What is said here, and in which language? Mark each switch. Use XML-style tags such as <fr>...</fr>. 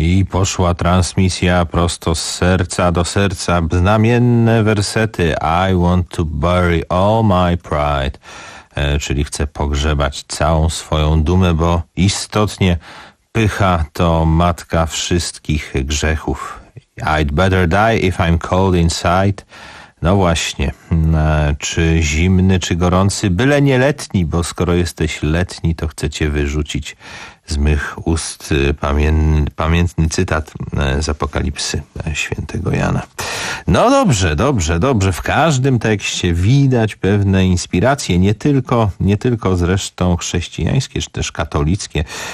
<pl>poszła transmisja prosto z serca do serca. Znamienne wersety.</pl> <en>I want to bury all my pride.</en> <pl>Czyli chcę pogrzebać całą swoją dumę, bo istotnie pycha to matka wszystkich grzechów.</pl> <en>I'd better die if I'm cold inside.</en> <pl>No właśnie. Czy zimny, czy gorący? Byle nie letni, bo skoro jesteś letni, to chcę cię wyrzucić z mych ust pamiętny cytat z Apokalipsy świętego Jana. No dobrze, dobrze, dobrze. W każdym tekście widać pewne inspiracje, nie tylko zresztą chrześcijańskie, czy też katolickie.</pl>